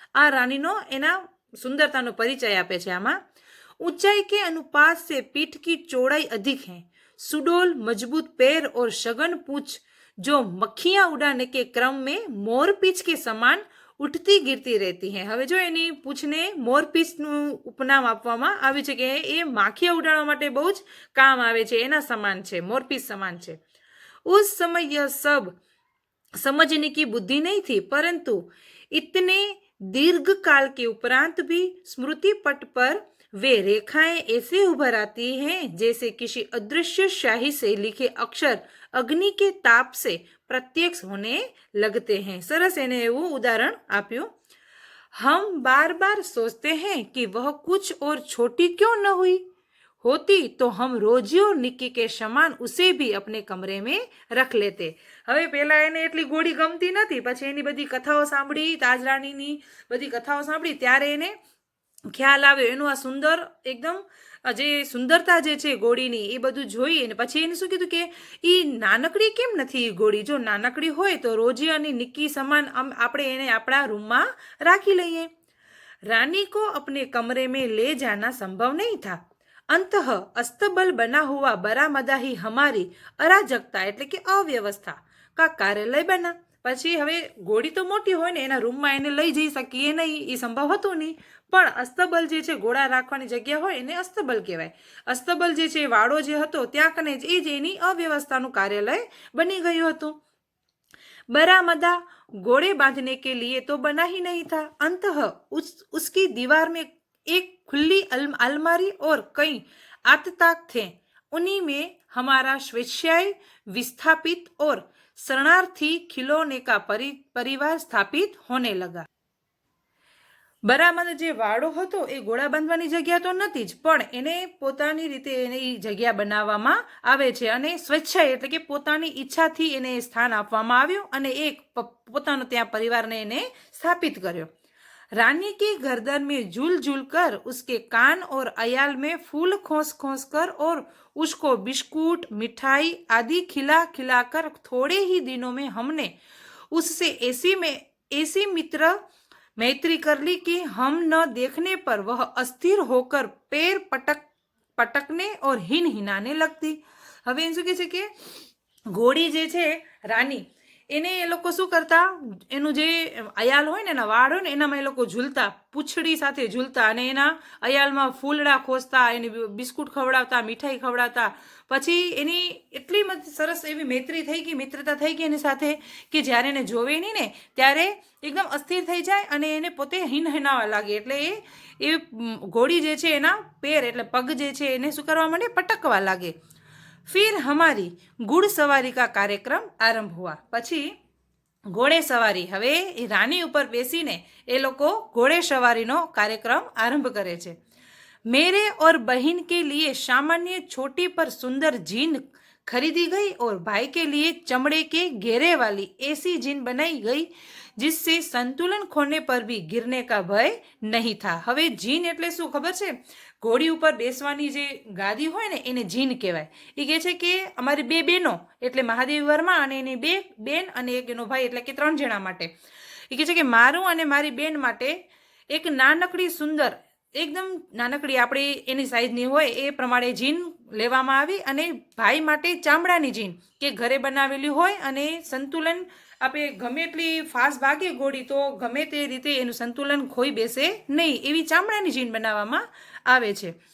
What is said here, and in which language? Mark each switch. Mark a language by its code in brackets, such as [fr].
[gu] आ रानीनो एना सुंदरतानो परिचय आपे छे। [hi] आमा ऊंचाई के अनुपात से पीठ की चौड़ाई अधिक है, सुडोल मजबूत पैर और सघन पूंछ जो मक्खियां उड़ाने के क्रम में मोरपींछ के समान उठती गिरती रहती है। [gu] હવે જો એની પૂંછને મોરપીંછનું ઉપનામ આપવામાં આવ્યું છે કે એ માખીયા ઉડાડવા માટે બહુ જ કામ આવે છે, એના સમાન છે, મોરપીંછ સमान છે। [hi] उस समय यह सब समझने की बुद्धि नहीं थी, परंतु इतने दीर्घ काल के उपरांत भी स्मृति पट पर वे रेखाएं ऐसे उभर आती हैं जैसे किसी अदृश्य शाही से लिखे अक्षर अग्नि के ताप से प्रत्यक्ष होने लगते हैं। [gu] सरस एने एवं उदाहरण आप्યું। [hi] हम बार बार सोचते हैं कि वह कुछ और छोटी क्यों न हुई होती तो हम रोजी और निक्की के समान उसे भी अपने कमरे में रख लेते। [gu] હવે પહેલા એને એટલી ઘોડી ગમતી નથી, પછી એની બધી કથાઓ સાંભળી, તાજરાનીની બધી કથાઓ સાંભળી ત્યારે એને ખ્યાલ આવ્યો એનું આ સુંદર એકદમ જે સુંદરતા જે છે ઘોડીની એ બધું જોઈ અને પછી એને શું કીધું કે એ નાનકડી કેમ નથી એ ઘોડી? જો નાનકડી હોય તો રોજી અને નિક્કી સમાન આપણે એને આપણા રૂમમાં રાખી લઈએ। [hi] रानी को अपने कमरे में ले जाना संभव नहीं था। अंतः अस्तबल बना हुआ बरामदा ही हमारी अराजकता [gu] एटले के [hi] अव्यवस्था का कार्यालय बना। [gu] પછી હવે ઘોડી તો મોટી હોય ને એના રૂમમાં એને લઈ જઈ શકીએ નહીં, એ સંભવ હતું નહીં, પણ અસ્તબલ જે છે ઘોડા રાખવાની જગ્યા હોય એને અસ્તબલ કહેવાય। અસ્તબલ જે છે વાડો જે હતો ત્યાં કને જ એ જ એની અવ્યવસ્થાનું કાર્યાલય બની ગયું હતું। [hi] बरामदा घोड़े बांधने के लिए तो बना ही नहीं था। अंतः उसकी दीवार में एक खुली अलमारी और कई आतताक थे, उन्हीं में हमारा स्वेच्छाएं विस्थापित और शरणार्थी खिलौने का परिवार स्थापित होने लगा। [gu] બરાબર જે વાડો હતો એ ઘોડા બાંધવાની જગ્યા તો નથી જ, પણ એને પોતાની રીતે એને એ જગ્યા બનાવવામાં આવે છે અને સ્વેચ્છાએ એટલે કે પોતાની ઈચ્છાથી એને સ્થાન આપવામાં આવ્યું અને એક પોતાનો ત્યાં પરિવારને એને સ્થાપિત કર્યો। [hi] रानी की गर्दन में झूल झूल कर उसके कान और अयाल में फूल खोस खोस कर और उसको बिस्कुट मिठाई आदि खिला खिला कर थोड़े ही दिनों में हमने उससे ऐसी मैत्री कर ली कि हम न देखने पर वह अस्थिर होकर पैर पटकने और हिन हिनाने लगती। [gu] હવે એમ શું કહે છે કે ઘોડી જે છે રાની, એને એ લોકો શું કરતા, એનું જે અયાલ હોય ને એના વાળ હોય ને એનામાં એ લોકો ઝૂલતા, પૂંછડી સાથે ઝૂલતા, અને એના અયાલમાં ફૂલડા ખોસતા, એની બિસ્કુટ ખવડાવતા, મીઠાઈ ખવડાવતા. પછી એની એટલી સરસ એવી મૈત્રી થઈ ગઈ, મિત્રતા થઈ ગઈ એની સાથે, કે જ્યારે એને જોવે નહીં ને ત્યારે એકદમ અસ્થિર થઈ જાય અને એને પોતે હિનહિનાવા લાગે. એટલે એ ઘોડી જે છે એના પેર એટલે પગ જે છે એને શું કરવા માંડે, પટકવા લાગે. [hi] फिर हमारी गुड़ सवारी का कार्यक्रम आरंभ हुआ. [gu] પછી ઘોડે સવારી, હવે એ રાની ઉપર બેસીને એ લોકો ઘોડે સવારીનો કાર્યક્રમ આરંભ કરે છે. [hi] मेरे और बहन के लिए सामान्य छोटी पर सुंदर जीन खरीदी गई और भाई के लिए चमड़े के घेरे वाली ऐसी जीन बनाई गई जिससे संतुलन खोने पर भी गिरने का भय नहीं था. [gu] હવે જીન એટલે શું ખબર છે? ઘોડી ઉપર બેસવાની જે ગાદી હોય ને એને જીન કહેવાય. એ કહે છે કે અમારી બે બહેનો એટલે મહાદેવી વર્મા અને એની બે બેન અને એક એનો ભાઈ એટલે કે 3 જણા માટે, એ કહે છે કે મારું અને મારી બેન માટે એક નાનકડી સુંદર, એકદમ નાનકડી આપણી એની સાઈઝની હોય એ પ્રમાણે જીન લેવામાં આવી, અને ભાઈ માટે ચામડાની જીન કે ઘરે બનાવેલી હોય અને સંતુલન, આપણે ગમે એટલી ફાસ્ટ ભાગે ઘોડી તો ગમે તે રીતે એનું સંતુલન ખોઈ બેસે નહીં એવી ચામડાની જીન બનાવવામાં આવે છે.